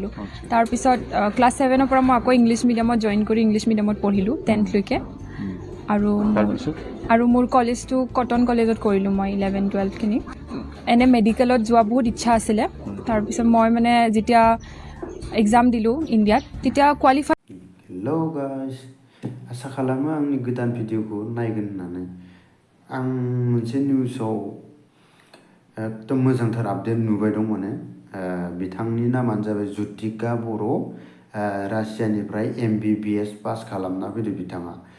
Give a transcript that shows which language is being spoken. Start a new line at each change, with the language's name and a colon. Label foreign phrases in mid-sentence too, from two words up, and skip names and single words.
Assamese: কৰিলোঁ তাৰপিছত ক্লাছ 7 পৰা মই আকৌ
English: English medium
Assamese: জইন কৰি
English: English medium
Assamese: পঢ়িলোঁ 10th লৈকে আৰু মোৰ কলেজটো কটন কলেজত কৰিলোঁ মই 11-12খিনি এনে মেডিকেলত যোৱা বহুত ইচ্ছা আছিলে তাৰপিছত মই মানে যেতিয়া এক্সাম দিলোঁ ইণ্ডিয়াত তেতিয়া কোৱালিফাই
English: hello guys
Bodo: आसा खालामो आंनि गोदान भिडिअखौ नायगोन होननानै आं मोनसे निउसाव एकदम मोजांथार आपडेट नुबाय दं माने बिथांनि नामानो जाबाय jotika बरो रासियानिफ्राय MBBS पास खालामना फैदों बिथाङा